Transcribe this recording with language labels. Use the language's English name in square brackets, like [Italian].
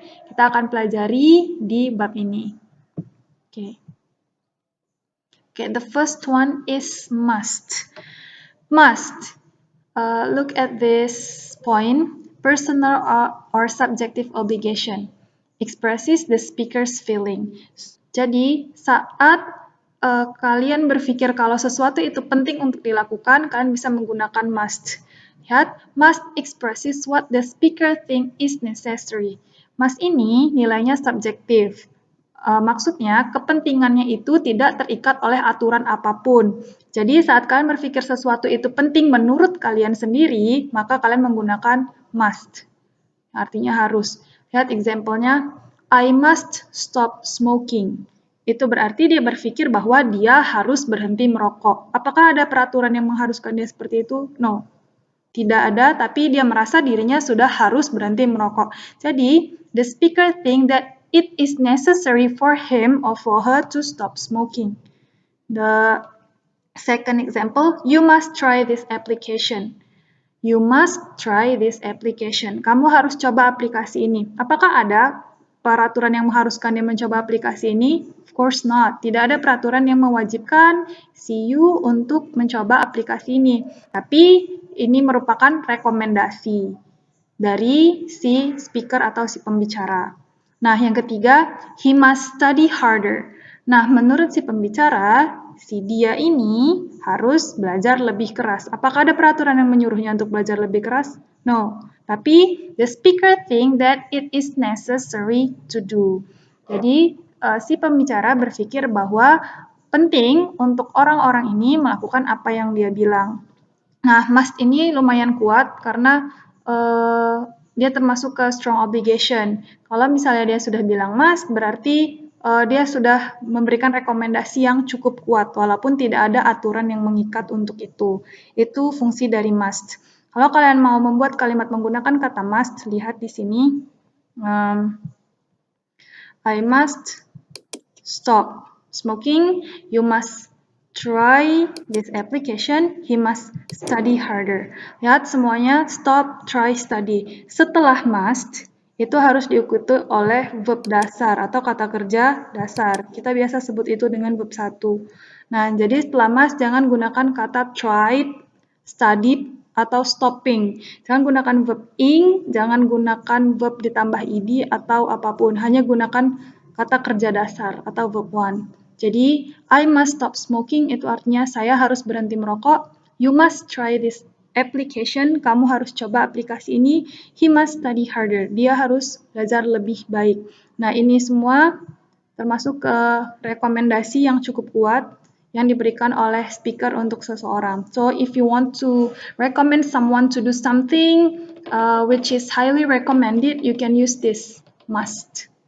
[Indonesian] Kita akan pelajari di bab ini. Oke. [English] Okay, the first one is must. Must. Look at this point. Personal or subjective obligation expresses the speaker's feeling. [Indonesian] Jadi, saat kalian berpikir kalau sesuatu itu penting untuk dilakukan, kalian bisa menggunakan must. [English] Lihat, must expresses what the speaker think is necessary. [Indonesian] Must ini nilainya subjektif. Maksudnya, kepentingannya itu tidak terikat oleh aturan apapun. Jadi, saat kalian berpikir sesuatu itu penting menurut kalian sendiri, maka kalian menggunakan must. Artinya harus. Lihat example-nya, [English] I must stop smoking. [Indonesian] Itu berarti dia berpikir bahwa dia harus berhenti merokok. Apakah ada peraturan yang mengharuskan dia seperti itu? No. Tidak ada, tapi dia merasa dirinya sudah harus berhenti merokok. [English] Jadi, the speaker think that it is necessary for him or for her to stop smoking. The second example, you must try this application. You must try this application. [Indonesian] Kamu harus coba aplikasi ini. Apakah ada peraturan yang mengharuskan dia mencoba aplikasi ini? [English] Of course not. [Indonesian] Tidak ada peraturan yang mewajibkan si you untuk mencoba aplikasi ini. Tapi ini merupakan rekomendasi dari si speaker atau si pembicara. Nah, yang ketiga, [English] he must study harder. [Indonesian] Nah, menurut si pembicara, si dia ini harus belajar lebih keras. Apakah ada peraturan yang menyuruhnya untuk belajar lebih keras? [English] No. Tapi, the speaker think that it is necessary to do. [Indonesian] Jadi, si pembicara berpikir bahwa penting untuk orang-orang ini melakukan apa yang dia bilang. Nah, must ini lumayan kuat karena dia termasuk ke strong obligation. Kalau misalnya dia sudah bilang must, berarti dia sudah memberikan rekomendasi yang cukup kuat, walaupun tidak ada aturan yang mengikat untuk itu. Itu fungsi dari must. Kalau kalian mau membuat kalimat menggunakan kata must, lihat di sini. [English] I must stop smoking. You must try this application, he must study harder. [Indonesian] Lihat semuanya stop, try, study. Setelah must, itu harus diikuti oleh verb dasar atau kata kerja dasar. Kita biasa sebut itu dengan verb 1. Nah, jadi setelah must, jangan gunakan kata tried, studied, atau stopping. Jangan gunakan verb ing, jangan gunakan verb ditambah ed atau apapun. Hanya gunakan kata kerja dasar atau verb 1. Jadi, [English] I must stop smoking [Indonesian] itu artinya saya harus berhenti merokok. [English] You must try this application. [Indonesian] Kamu harus coba aplikasi ini. [English] He must study harder. [Indonesian] Dia harus belajar lebih baik. Nah, ini semua termasuk ke rekomendasi yang cukup kuat yang diberikan oleh speaker untuk seseorang. [English] So, if you want to recommend someone to do something which is highly recommended, you can use this must.